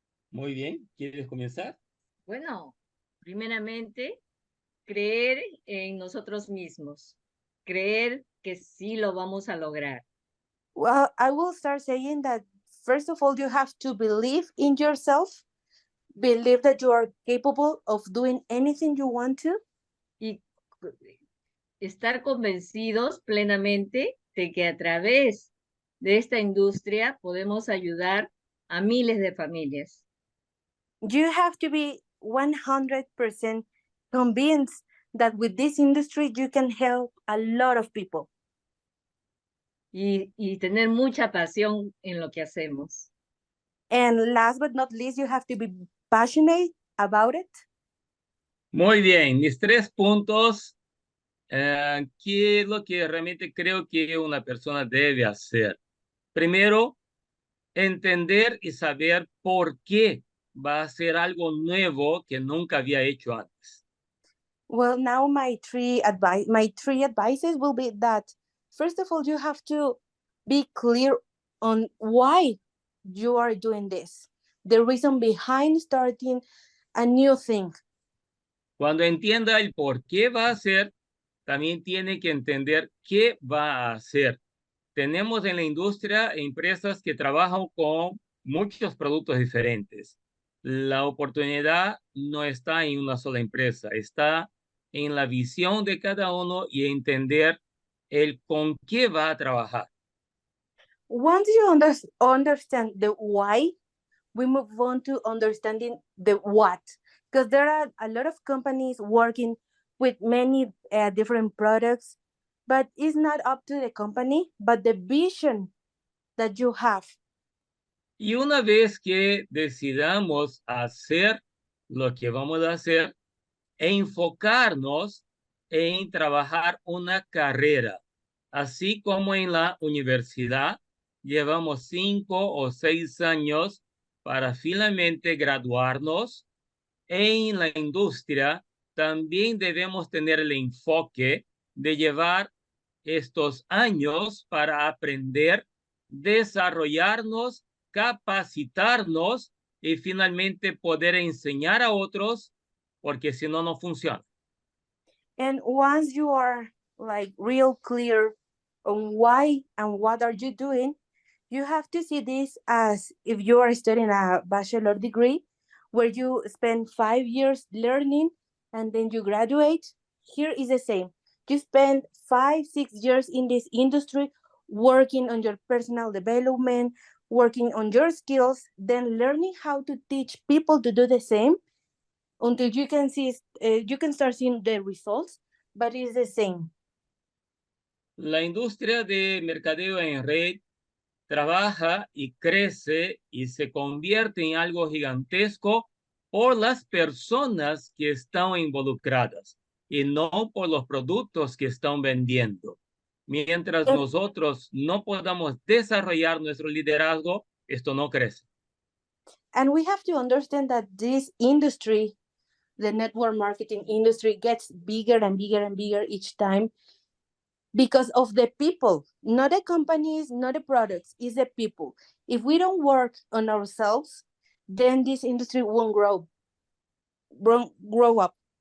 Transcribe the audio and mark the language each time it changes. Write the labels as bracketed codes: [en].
[es] Muy bien, ¿quieres comenzar? Bueno, primeramente, creer en nosotros mismos, creer que sí lo vamos a lograr. [en] Well, I will start saying that first of all, you have to believe in yourself, believe that you are capable of doing anything you want to, [es] Y estar convencidos plenamente de que a través de esta industria podemos ayudar a miles de familias. [en] you have to be 100% convinced that with this industry you can help a lot of people. [es] Y tener mucha pasión en lo que hacemos. [en] And last but not least, you have to be passionate about it. [es] Muy bien, mis 3 puntos. ¿Qué es lo que realmente creo que una persona debe hacer? Primero, entender y saber por qué va a hacer algo nuevo que nunca había hecho antes. [en] Well, now my three advices will be that first of all, you have to be clear on why you are doing this, the reason behind starting a new thing. [es] Cuando entienda el por qué va a hacer, también tiene que entender qué va a hacer. Tenemos en la industria empresas que trabajan con muchos productos diferentes. La oportunidad no está en una sola empresa, está en la visión de cada uno y entender el con qué va a trabajar. [en] Once you understand the why, we move on to understanding the what, because there are a lot of companies working with many different products, but it's not up to the company, but the vision that you have. [es] Y una vez que decidamos hacer lo que vamos a hacer, enfocarnos en trabajar una carrera, así como en la universidad llevamos 5 o 6 años para finalmente graduarnos. En la industria también debemos tener el enfoque de llevar estos años para aprender, desarrollarnos, capacitarnos y finalmente poder enseñar a otros, porque si no, no funciona. [en] And once you are like real clear on why and what are you doing, you have to see this as if you are studying a bachelor degree where you spend 5 years learning and then you graduate. Here is the same. You spend 5-6 years in this industry working on your personal development, working on your skills, then learning how to teach people to do the same. until you can see, you can start seeing the results, but it's the same. [es] La industria de mercadeo en red trabaja y crece y se convierte en algo gigantesco por las personas que están involucradas y no por los productos que están vendiendo. Mientras nosotros no podamos desarrollar nuestro liderazgo, esto no crece. [en] And we have to understand that this industry, the network marketing industry, gets bigger and bigger and bigger each time because of the people, not the companies, not the products, it's the people. If we don't work on ourselves, then this industry won't grow up.